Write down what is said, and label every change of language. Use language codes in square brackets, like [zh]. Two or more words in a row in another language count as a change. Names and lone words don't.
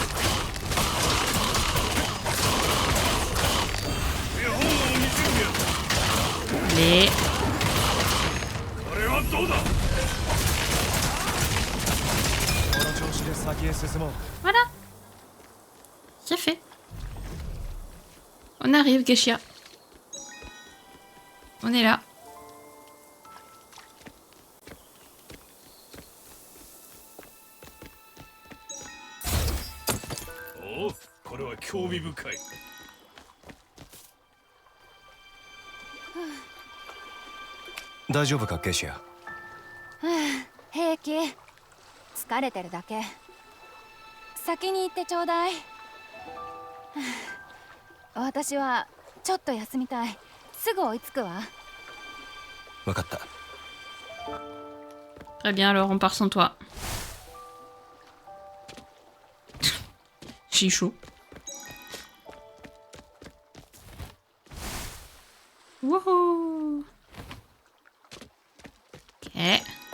[fr] Les. Voilà. C'est fait. On arrive, Geisha. On est là. [ja] Oh, これは興味深い。大丈夫かゲシア？平気。 疲れてるだけ。先に行ってちょうだい。私はちょっと休みたい。すぐ追いつくわ。分かった。 [fr] Très bien, alors on part sans toi. J'ai chaud. Wouhou! Ok.